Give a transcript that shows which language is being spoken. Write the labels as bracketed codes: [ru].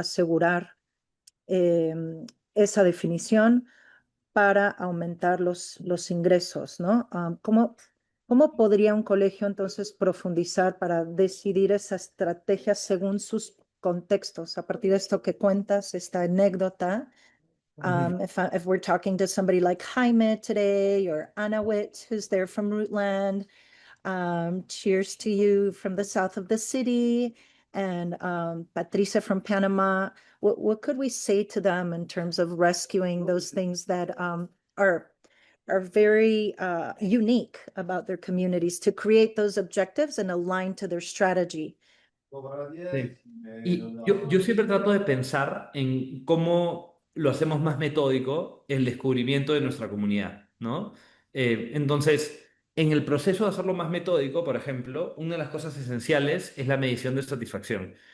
[es] Asegurar esa definición para aumentar los ingresos, ¿no? ¿Cómo podría un colegio entonces profundizar para decidir esa estrategia según sus contextos? A partir de esto que cuentas, esta anécdota, Ujú. [en] if we're talking to somebody like Jaime today or Anawit, who's there from Rootland, cheers to you from the south of the city, and Patricia from Panama. What could we say to them in terms of rescuing those things that are are very unique about their communities to create those objectives and align to their strategy? [es] Sí. Y yo siempre trato de pensar en cómo lo hacemos más metódico el descubrimiento de nuestra comunidad, ¿no? Entonces, en el proceso de hacerlo más metódico, por ejemplo, una de las cosas esenciales es la medición de satisfacción.